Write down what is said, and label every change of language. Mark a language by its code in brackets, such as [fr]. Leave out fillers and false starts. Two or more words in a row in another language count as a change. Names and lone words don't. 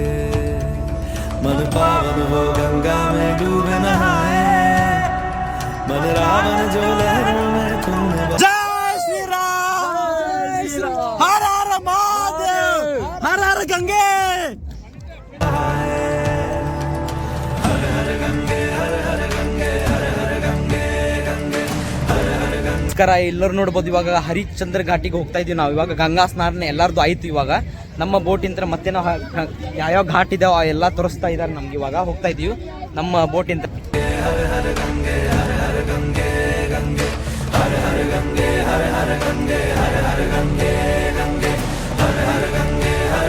[hi] मन पावन हो गंगा में डूबे नहाए, मन रावण जो लहरों में तूने. जय श्री राम, हर हर महादेव, हर हर गंगे. हर हर गंगे हर हर गंगे हर हर गंगे गंगे हर हर गंगे. [kn] ನಮಸ್ಕಾರ, ಎಲ್ಲರೂ ನೋಡ್ಬೋದು. ಇವಾಗ ಹರಿಶ್ಚಂದ್ರ ಘಾಟಿಗೆ ಹೋಗ್ತಾ ಇದೀವಿ ನಾವು. ಇವಾಗ ಗಂಗಾ ಸ್ನಾನ ಎಲ್ಲಾರ್ದು ಆಯ್ತು. ಇವಾಗ ನಮ್ಮ ಬೋಟಿಂದ ಮತ್ತೆ ನಾವು ಯಾವ್ಯಾವ ಘಾಟ್ ಇದಾವ ಎಲ್ಲ ತೋರಿಸ್ತಾ ಇದ್ದಾರೆ ನಮ್ಗೆ. ಇವಾಗ ಹೋಗ್ತಾ ಇದೀವಿ ನಮ್ಮ ಬೋಟಿಂದ. [hi] हर हर गंगे हर हर गंगे गंगे हर हर गंगे हर हर गंगे हर हर गंगे गंगे हर हर गंगे हर